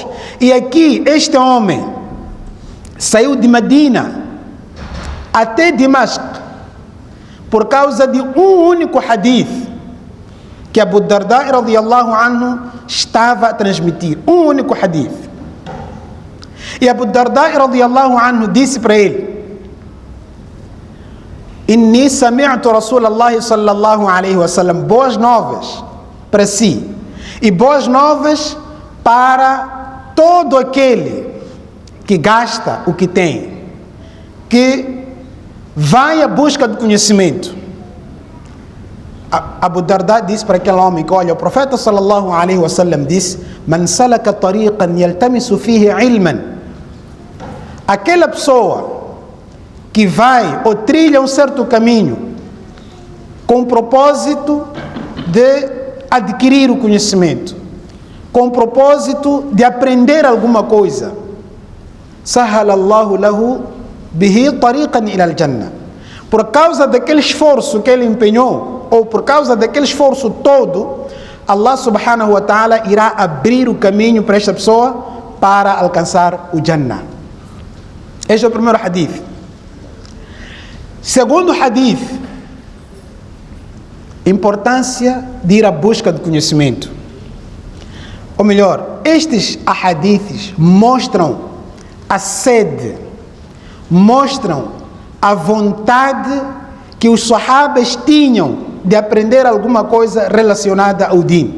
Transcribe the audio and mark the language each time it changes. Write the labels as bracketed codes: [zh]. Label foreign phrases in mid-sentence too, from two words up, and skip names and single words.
[pt] E aqui, este homem saiu de Medina até Dimashq por causa de um único hadith que Abu Darda [ar] رضي الله عنه [pt] estava a transmitir. Um único hadith. E Abu Darda [ar] رضي الله عنه [pt] disse para ele: [ar] إني سمعت رسول الله صلى الله عليه وسلم. [pt] Boas novas para si e boas novas para todo aquele que gasta o que tem, que vai à busca do conhecimento. Abu Darda disse para aquele homem que, olha, o profeta [ar] صلى الله عليه وسلم [pt] disse: [ar] من سلك طريقا يلتمس فيه علما. [pt] Aquela pessoa que vai ou trilha um certo caminho com o propósito de adquirir o conhecimento, com o propósito de aprender alguma coisa, [ar] سهل الله له به طريقا إلى الجنة. [pt] por causa daquele esforço que ele empenhou, ou por causa daquele esforço todo, [ar] الله سبحانه وتعالى [pt] irá abrir o caminho para esta pessoa para alcançar o Jannah. Este é o primeiro hadith. Segundo hadith, importância de ir à busca do conhecimento. Ou melhor, estes ahadiths mostram a sede, mostram a vontade que os sahabas tinham de aprender alguma coisa relacionada ao Din.